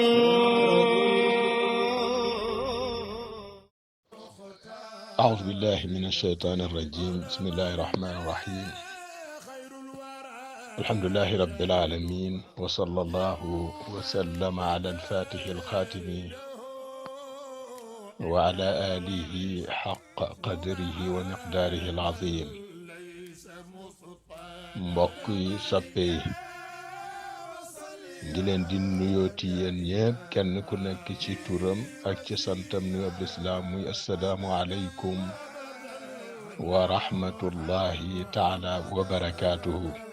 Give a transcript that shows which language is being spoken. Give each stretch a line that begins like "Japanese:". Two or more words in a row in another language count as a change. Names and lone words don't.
Arabic: أعوذ بالله من الشيطان الرجيم بسم الله الرحمن الرحيم الحمد لله رب العالمين وصلى الله وسلم على الفاتح الخاتم وعلى آله حق قدره ومقداره العظيم
Wolof: mbokk yi soppe yi di leen di nuyooti yéen ñépp kenn ku nekk ci turam ak ci santam nuyoob lislaam muy
Arabic: السلام عليكم ورحمة الله تعالى وبركاته